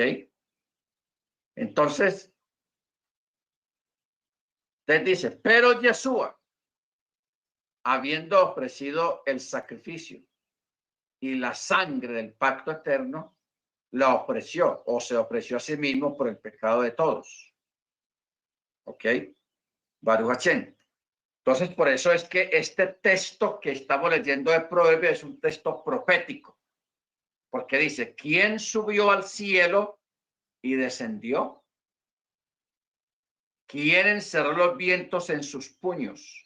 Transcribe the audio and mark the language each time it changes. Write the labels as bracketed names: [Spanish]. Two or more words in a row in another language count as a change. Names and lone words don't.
[Spanish] Entonces, te dice, pero Yeshua, habiendo ofrecido el sacrificio y la sangre del pacto eterno, la ofreció o se ofreció a sí mismo por el pecado de todos. [Hebrew] ¿Ok? ברוך השם. [Spanish] Entonces, por eso es que este texto que estamos leyendo de Proverbios es un texto profético, porque dice, ¿quién subió al cielo y descendió? ¿Quién encerró los vientos en sus puños?